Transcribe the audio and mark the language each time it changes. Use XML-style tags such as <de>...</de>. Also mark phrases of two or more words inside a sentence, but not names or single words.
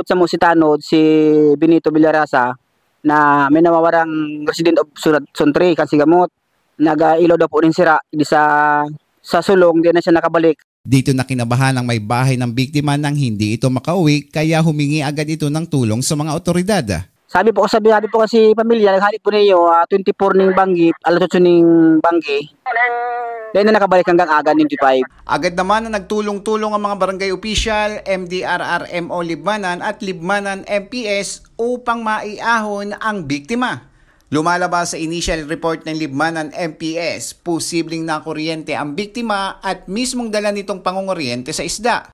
<bik>Sa Musitanod, si Benito Villarasa na may nawawarang</bik> <en>resident of</en> <bik>Suntre, Kansigamot, nag-ilo daw po rin sira di sa sulong, di na siya nakabalik.</bik> <tl>Dito na kinabahan ang may bahay ng biktima nang hindi ito makauwi kaya humingi agad ito ng tulong sa mga otoridad.</tl> <bik>Sabi po kasi pamilya, naghanip po niyo 24 ning banggi, alas 8 ning banggi. Dahil na nakabalik hanggang aga 25.</bik> <tl>Agad naman na nagtulong-tulong ang mga barangay official, MDRRMO Libmanan at Libmanan MPS upang maiahon ang biktima. Lumalabas sa</tl> <en>initial report</en> <tl>ng Libmanan MPS, posibleng nakuryente ang biktima at mismong dala nitong pangunguryente sa isda.</tl>